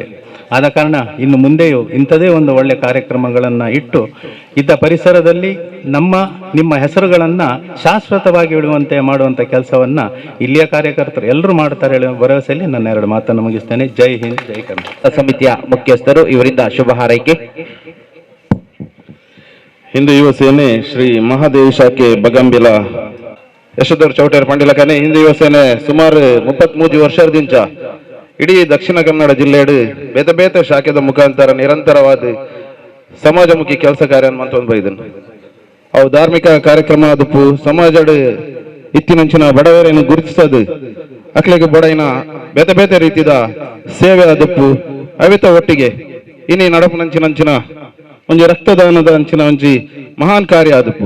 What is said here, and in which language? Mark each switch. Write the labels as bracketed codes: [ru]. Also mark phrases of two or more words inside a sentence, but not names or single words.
[kn] ಆದ ಕಾರಣ ಇನ್ನು ಮುಂದೆಯೂ ಇಂಥದೇ ಒಂದು ಒಳ್ಳೆಯ ಕಾರ್ಯಕ್ರಮಗಳನ್ನು ಇಟ್ಟು ಇದ್ದ ಪರಿಸರದಲ್ಲಿ ನಿಮ್ಮ ಹೆಸರುಗಳನ್ನು ಶಾಶ್ವತವಾಗಿ ಇಡುವಂತೆ ಮಾಡುವಂಥ ಕೆಲಸವನ್ನು ಇಲ್ಲಿಯ ಕಾರ್ಯಕರ್ತರು ಎಲ್ಲರೂ ಮಾಡ್ತಾರೆ ಹೇಳುವ ಭರವಸೆಯಲ್ಲಿ ನನ್ನ 2 ಮಾತನ್ನು ಮುಗಿಸ್ತೇನೆ. ಜೈ ಹಿಂದ್, ಜೈ ಕರ್ನಾಟಕ. ಸಮಿತಿಯ ಮುಖ್ಯಸ್ಥರು ಇವರಿಂದ ಶುಭ ಹಾರೈಕೆ. [tcy] ಹಿಂದೂ ಯುವ ಸೇನೆ ಶ್ರೀ ಮಹಾದೇವಿ ಶಾಖೆ ಬಗಂಬಿಲ ಯಶೋಧರ್ ಚೌಟೇರ್ ಪಂಡಿಲಕನೆ ಹಿಂದೂ ಯುವ ಸೇನೆ ಸುಮಾರು 33 ವರ್ಷದಿಂದ ಇಡೀ ದಕ್ಷಿಣ ಕನ್ನಡ ಜಿಲ್ಲೆಯಡು ಬೇತೆ ಬೇತೆ ಶಾಖೆದ ಮುಖಾಂತರ ನಿರಂತರವಾದ ಸಮಾಜಮುಖಿ ಕೆಲಸ ಕಾರ್ಯ ಮಂತೊಂದು ಬೈದನು. ಅವು ಧಾರ್ಮಿಕ ಕಾರ್ಯಕ್ರಮ ಅದಪ್ಪು ಸಮಾಜಡ್ ಇತ್ತಿನಂಚಿನ ಬಡವರನ್ನು ಗುರುತಿಸದು ಅಕ್ಲೆಗೆ ಬಡೈನ ಬೇತೆ ಬೇತೆ ರೀತಿಯ ಸೇವೆ ಅದಪ್ಪು ಅವಿತ ಒಟ್ಟಿಗೆ ಇನ್ನಿ ನಡಪುನಂಚಿನಂಚಿನ ಒಂಜಿ ರಕ್ತದಾನದ ಅಂಚಿನ ಒಂಜಿ ಮಹಾನ್ ಕಾರ್ಯ ಅದಪ್ಪು.